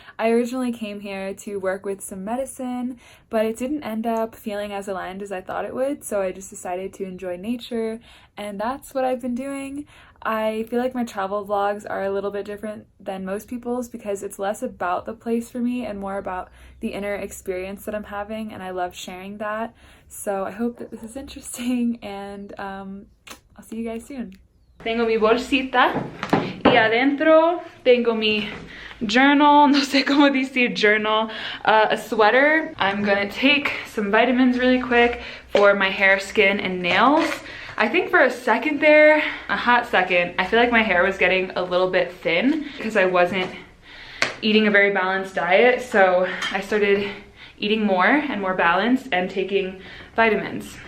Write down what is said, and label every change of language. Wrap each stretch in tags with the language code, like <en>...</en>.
<en>I originally came here to work with some medicine, but it didn't end up feeling as aligned as I thought it would, so I just decided to enjoy nature, and that's what I've been doing. I feel like my travel vlogs are a little bit different than most people's because it's less about the place for me and more about the inner experience that I'm having, and I love sharing that. So I hope that this is interesting, and I'll see you guys soon.</en> <es>Tengo mi bolsita y adentro tengo mi journal, no sé cómo decir journal,</es> <en>a sweater. I'm gonna take some vitamins really quick for my hair, skin, and nails. I think for a second there, a hot second, I feel like my hair was getting a little bit thin because I wasn't eating a very balanced diet. So I started eating more and more balanced and taking vitamins.</en>